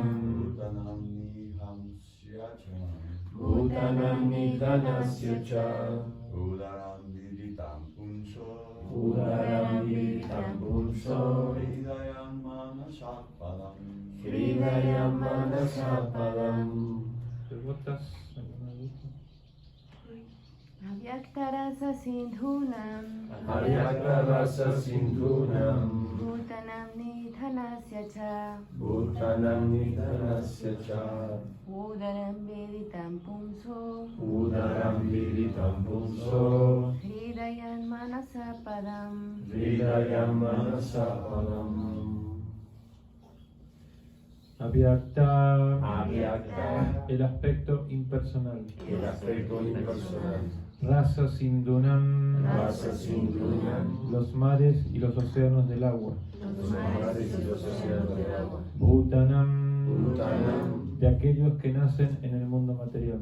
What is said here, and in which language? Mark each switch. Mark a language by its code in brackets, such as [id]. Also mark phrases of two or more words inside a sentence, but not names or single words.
[sa] भूतानां निधनस्य च. भूतानां निधनस्य च. उदरं विदितं पुंसो. उदरं विदितं पुंसो. हृदयं मनसः पदम्. हृदयं मनसः पदम्. [es] ¿Preguntas? ¿Alguna duda? [sa] अव्यक्तरस सिन्धूनां. अव्यक्तरस सिन्धूनां. भूतानां निधनस्य च. भूतानां निधनस्य च. उदरं विदितं पुंसो. उदरं विदितं पुंसो. हृदयं मनसः पदम्. हृदयं मनसः पदम्. [es] Avyakta. Avyakta. El aspecto impersonal. El aspecto impersonal. [sa] रस सिन्धूनां. रस सिन्धूनां. [es] Los mares y los océanos del agua. Los mares y los océanos del agua. Bhutanam. Bhutanam. De aquellos que nacen en el mundo material.